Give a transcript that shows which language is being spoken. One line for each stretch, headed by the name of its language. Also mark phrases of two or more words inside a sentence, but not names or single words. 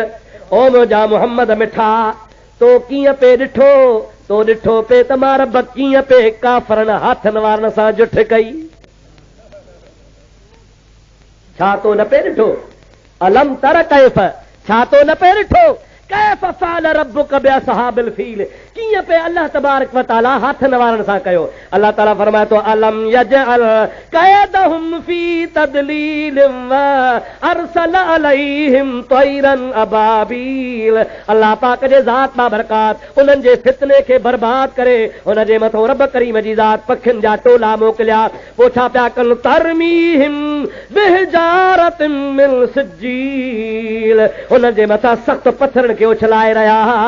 Sindhi: ओ मुंहिंजा मोहम्मद मिठा तो कीअं पे ॾिठो, तो ॾिठो पे त मां रब कीअं पे काफ़रनि हाथनि वारनि सां जुठ कई। छा तो न पे ॾिठो?
Arabic: ألم تر كيف,
Sindhi: छा तो न पे ॾिठो?
Arabic: كيف فعل ربك بأصحاب الفيل,
Sindhi: कीअं पे अल्लाह तबारक व तआला हाथनि वारनि सां कयो।
Arabic: अल्लाह ताला फरमाए थो ألم يجعل كيدهم في تضليل وأرسل عليهم طيرا أبابيل.
Sindhi: अल्लाह पाक जे ज़ात मां बरकात उन्हनि जे फितने खे बर्बाद करे उन जे मथां रब करीम जी ज़ात पखियुनि जा टोला मोकिलिया। पोइ छा पिया कनि?
Arabic: ترميهم بحجارة من سجيل,
Sindhi: उन जे मथां सख़्त पत्थरनि खे उछलाए रहिया हा।